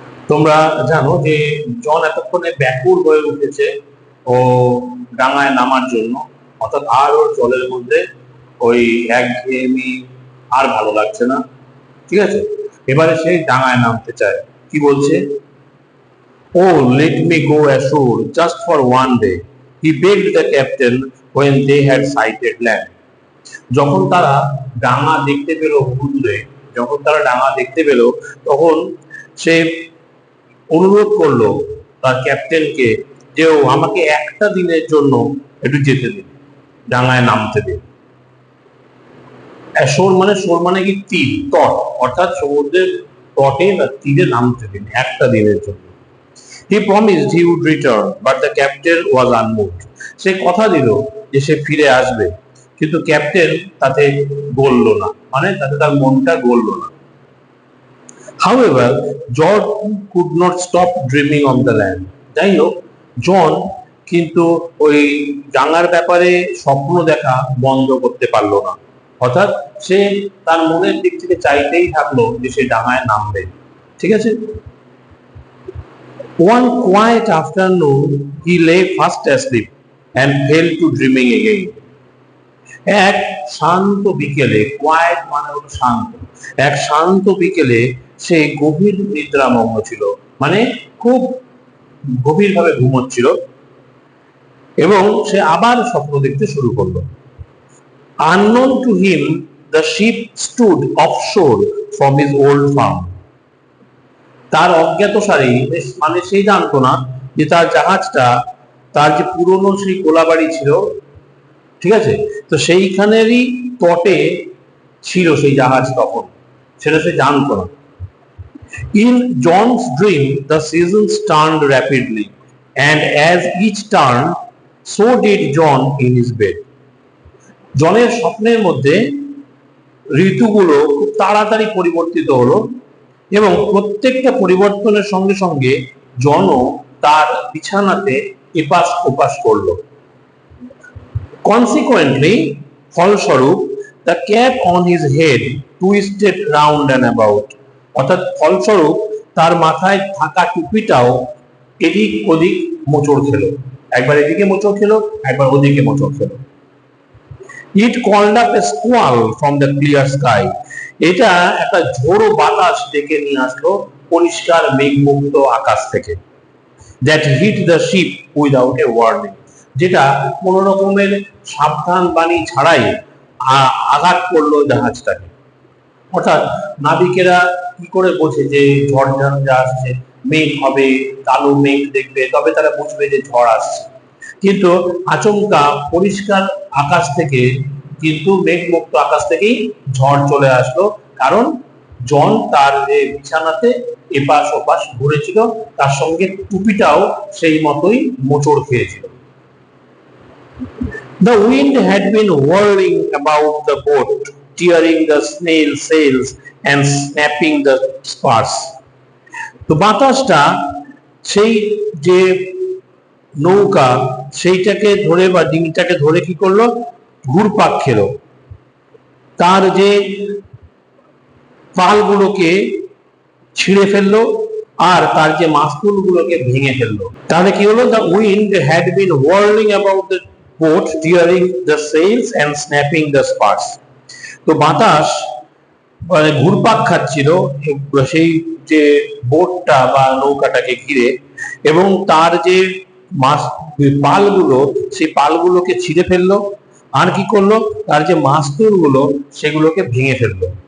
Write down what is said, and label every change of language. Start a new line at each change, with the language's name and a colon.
Bangla: তোমরা জানো যে জন এতক্ষণে ব্যাকুল হয়ে উঠেছে ও ডাঙায় নামার জন্য, অর্থাৎ আর ওর জলের মধ্যে ওই একঘেয়েমি আর ভালো লাগছে না। ঠিক আছে, এবারে সেই ডাঙায় নামতে চায়। কি বলছে?
English: Oh, let me go ashore just for one day, he begged the captain when they had sighted land.
Bangla: যখন তারা ডাঙা দেখতে পেল হুদুদে, যখন তারা ডাঙা দেখতে পেল, তখন সে অনুরোধ করলো তার ক্যাপ্টেনকে যে ও আমাকে একটা দিনের জন্য একটু যেতে দিন, ডাঙায় নামতে দিন। অ্যাশোর মানে শোর মানে কি তীর, তট, অর্থাৎ সমুদ্রের তটে বা তীরে নামতে দিন একটা দিনের জন্য।
English: He promised he would return, but the captain was unmoved.
Bangla: সে কথা দিল যে সে ফিরে আসবে, কিন্তু ক্যাপ্টেন তাতে গলল না, মানে তাতে তার মনটা গলল না।
English: However, John could not stop dreaming of the land.
Bangla: যাই হোক, জন কিন্তু ওই ডাঙার ব্যাপারে স্বপ্ন দেখা বন্ধ করতে পারলো না, অর্থাৎ সে তার মনের দিক থেকে চাইতেই থাকলো যে সে ডাঙায় নামবে। ঠিক আছে।
English: One quiet afternoon, he lay fast asleep and fell to dreaming again.
Bangla: এক শান্ত বিকেলে, কোয়াইট মানে হলো শান্ত, এক শান্ত বিকেলে সে গভীর নিদ্রামগ্ন ছিল, মানে খুব গভীরভাবে ঘুমোচ্ছিল, এবং সে আবার স্বপ্ন দেখতে শুরু করলো।
English: Unknown to him, the ship stood offshore from his old farm.
Bangla: তার অজ্ঞাতসারে, মানে সে জানতো না যে তার জাহাজটা তার যে পুরনো সেই কোলাবাড়ি ছিল, ঠিক আছে, তো সেইখানেরই তটে ছিল সেই জাহাজ তখন, সেটা সে জানতো না।
English: In John's dream, the seasons turned rapidly, and as each turned, so did John in his bed.
Bangla: জনের স্বপ্নের মধ্যে ঋতুগুলো খুব তাড়াতাড়ি পরিবর্তিত হলো, এবং প্রত্যেকটা পরিবর্তনের সঙ্গে সঙ্গে জনও তার বিছানাতে এপাশ ওপাশ করলো।
English: Consequently, ফলস্বরূপ, the cap on his head twisted round and about.
Bangla: অর্থাৎ ফলস্বরূপ তার মাথায় থাকা টুপিটাও এদিক ওদিক মোচড় খেলো, একবার এদিকে মোচড় খেলো, একবার ওদিকে মোচড় খেলো।
English: It called up a squall from the clear sky.
Bangla: এটা একটা ঝোড়ো বাতাস ডেকে নিয়ে আসলো পরিষ্কার মেঘমুক্ত আকাশ থেকে।
English: That hit the ship without a warning.
Bangla: যেটা কোনো রকমের সাবধান বাণী ছাড়াই আঘাত করলো জাহাজটাকে। অর্থাৎ নাবিকেরা কি করে বোঝে যে ঝড় যা আসছে, মেঘ হবে, কালো মেঘ দেখবে, তবে তারা বুঝবে যে ঝড় আসছে, কিন্তু আচমকা পরিষ্কার আকাশ থেকে, কিন্তু মেঘমুক্ত আকাশ থেকেই ঝড় চলে আসলো, কারণ জন তার বিছানাতে এপাশ ওপাশ ঘুরেছিল, তার সঙ্গে টুপিটাও সেই মতোই মোচড় খেয়েছিল।
English: The wind had been whirling about the boat, tearing the snail sails and snapping the spars.
Bangla: তো বাতাসটা সেই যে নৌকা সেইটাকে ধরে বা ডিঙিটাকে ধরে কি করলো, ঘুরপাক খেলো, তার যে পালগুলোকে ছিঁড়ে ফেললো আর তার যে মাস্তুলগুলোকে ভেঙে ফেললো। তাহলে কি হলো?
English: The wind had been whirling about the boat, tearing the sails and snapping the spars.
Bangla: তো বাতাস মানে ঘুরপাক খাচ্ছিল সেই যে বোটটা বা নৌকাটাকে ঘিরে, এবং তার যে পালগুলো, সেই পালগুলোকে ছিঁড়ে ফেললো, আর কি করলো, তার যে মাস্তুলগুলো সেগুলোকে ভেঙে ফেললো।